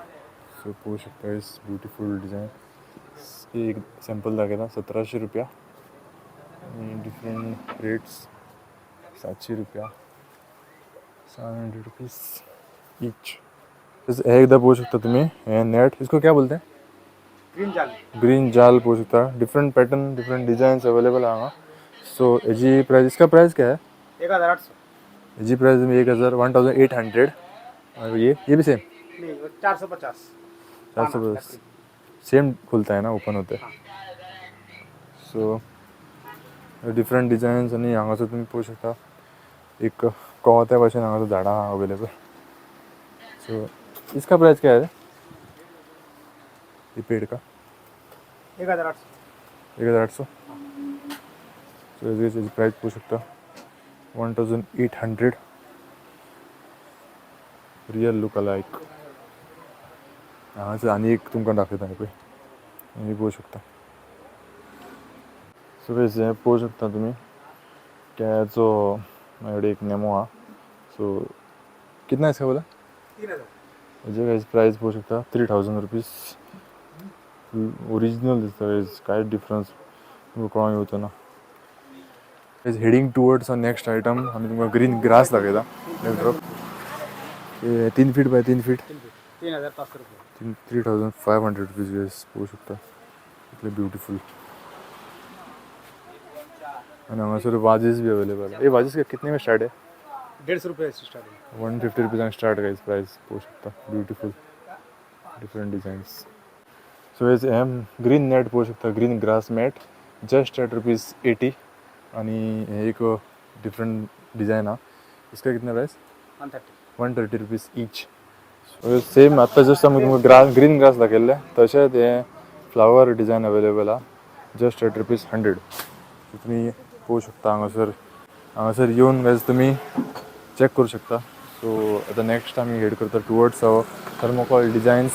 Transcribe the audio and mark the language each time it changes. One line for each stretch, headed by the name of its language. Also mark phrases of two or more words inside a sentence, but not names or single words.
Konkani: सो पळोवंक शकता
English: is beautiful design.
Konkani: एक सॅम्पल दाखयता 1700 रुपया. आनी
English: different rates
Konkani: 700 रुपया 700
English: rupees each.
Konkani: हे एकदां पळोवंक शकता तुमी हे नेट
Hindi: इसको क्या बोलते हैं
Konkani: ग्रीन जाल पळोवंक शकता.
English: different pattern different designs available
Konkani: आहा हांगा.
Hindi: सो हेजी प्राइस इसका प्राइस क्या है? 1800. हेजी प्राइस 1800. और ये भी सेम 450. 450 सेम खुलता है ना ओपन होते.
Konkani: सो
English: different designs
Konkani: आनी हांगासर तुमी पळोवंक शकता एक कोवत्या भाषेन हांगा झाडां अवेलेबल.
Hindi: सो इसका प्राइस क्या है? ये पेड़ का 1800.
Marathi: 1800. सो याची प्राइस पाहू शकता 1800.
English: real look alike.
Konkani: हांगासर आनी एक तुमकां दाखयता पळय हे पळोवंक शकता.
English: so guys
Konkani: हे पळोवंक शकता तुमी केळ्याचो म्हाजे कडेन एक नेमो आहा.
Hindi: सो कितना इसका बोला? 3000.
Konkani: हेजे गाइस प्राइस पळोवंक शकता 3000 रुपीज. ओरिजिनल दिसता गाइस, काय डिफरन्स तुमकां कळोंक येवचो ना.
English: guys heading towards next item
Konkani: आमी तुमकां
English: green grass दाखयता. backdrop 3 feet by 3 feet 3500 रुपये.
Konkani: 3500
English: rupees guys
Konkani: पळोवंक शकता. इतले ब्युटिफूल. आणि हांगासर वाजीस बी अवेलेबल.
Hindi: हे वाजीस कितने में स्टार्ट है? 150 रुपये से स्टार्टिंग.
Konkani: 150 रुपीजांक
English: start guys price
Konkani: पळोवंक शकता.
English: beautiful different designs. So हेज green net
Konkani: पळोवंक शकता.
English: green grass mat just at ₹80.
Konkani: आणि हे एक
English: different design
Konkani: आहा.
Hindi: इसका कितना प्राइस? 130.
English: 130 rupees each. so same
Konkani: आत्ता जस्ट आमी तुमकां
English: green grass
Konkani: दाखयल्ले तशेंच हे
English: flower design available
Konkani: आहा
English: just at
Konkani: ₹100. तुम्ही पळोवंक शकता हांगासर येवन गाइस तुम्ही चेक करू शकता. सो आतां नेक्स्ट आमी हेड करता
English: towards thermocol designs.